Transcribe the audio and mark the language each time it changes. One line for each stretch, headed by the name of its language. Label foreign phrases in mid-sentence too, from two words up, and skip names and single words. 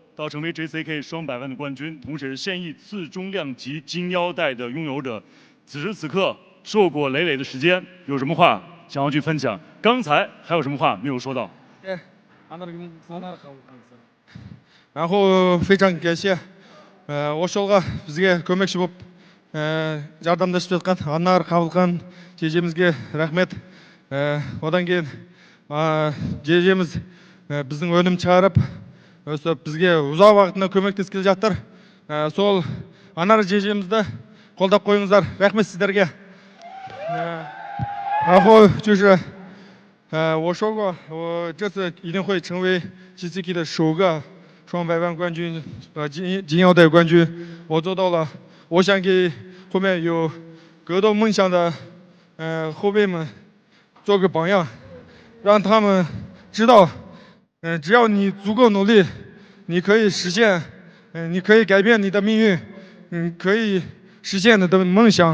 Chinese: 到成为 JCK 双100万的冠军，同时现役次中量级金腰带的拥有者， 此时此刻硕果累累的时间，有什么话想要去分享？刚才还有什么话没有说到？然后非常感谢
Kazakh: осы жолға бізге көмекші болып жардамдасып жатқан анар қабылхан жежемізге рахмет. Одан кейін жежеміз біздің өнім шығарып осы бізге ұзақ уақытына көмектесіп келе жатыр. Сол анар жежемізді қолдап қойыңыздар. Рахмет сіздерге.
Chinese: 然后就是我说过，我这次一定会成为 GCK 的首个双百万冠军和金腰带冠军，我做到了。我想给后面有格斗梦想的后辈们做个榜样，让他们知道，只要你足够努力，你可以实现，你可以改变你的命运，可以实现你的梦想。